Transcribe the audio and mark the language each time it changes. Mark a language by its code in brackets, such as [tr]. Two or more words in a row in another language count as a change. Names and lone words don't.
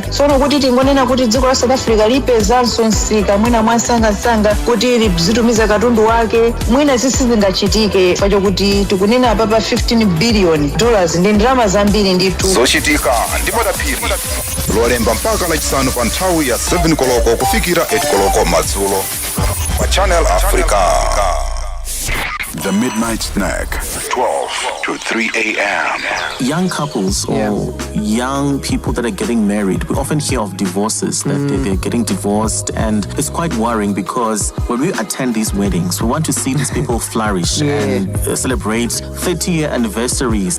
[ny] Tsono kuti tingonena kuti dziko la South Africa lipezanso msika mwina mwasangasanga kuti lizitumiza katundu wake mwina zisizingachitike pachokuti tikunena papa 15 [en] billion dollars [ny] ndi ndalama zambiri ndithu. Zochitika ndi madaphiri lolemba mpaka lachisanu pa nthawi ya 7 koloko kufikira 8 koloko madzulo pa Channel Africa. [en] The Midnight Snack, 12 to 3 a.m. Young couples or young people that are getting married, we often hear of divorces, that they're getting divorced, and it's quite worrying because when we attend these weddings, we want to see these people flourish and celebrate 30-year anniversaries.